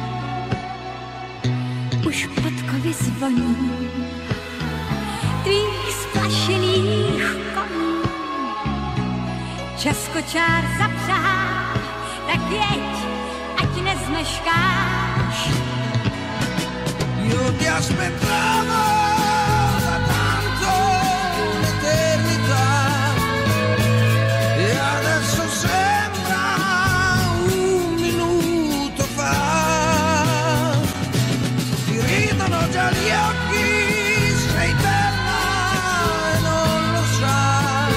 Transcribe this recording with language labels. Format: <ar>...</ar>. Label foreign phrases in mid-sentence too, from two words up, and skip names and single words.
<cs>Už podkovy zvoní tvých splašených koní. Čas kočár zapřáhl, tak jeď, ať nezmeškáš.</cs> <it>Io ti aspettavo da tanto un'eternità e adesso sembra un minuto fa. Ti ridono già gli occhi, sei bella e non lo sai.</it>